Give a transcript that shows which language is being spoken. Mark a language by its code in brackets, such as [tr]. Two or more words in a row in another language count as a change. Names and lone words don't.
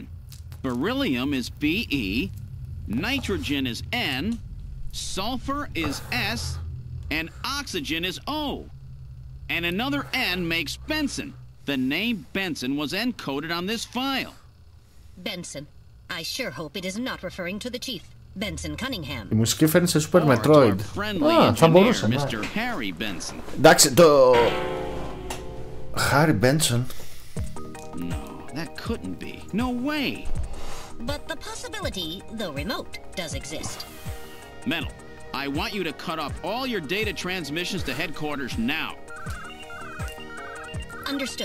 [en] Beryllium is Be, nitrogen is N, sulfur is S, and oxygen is O. And another N makes Benson. The name Benson was encoded on this file. Benson. I sure hope it is not referring to the chief, Benson Cunningham. [el] Η μουσική φέρνει σε Super Metroid. Θα μπορούσε. Mr. Harry Benson. Εντάξει, το... Harry Benson. [en] No, that couldn't be. No way. But the possibility, though remote, does exist. Metal, I want you to cut off all your data transmissions to headquarters now. Understood.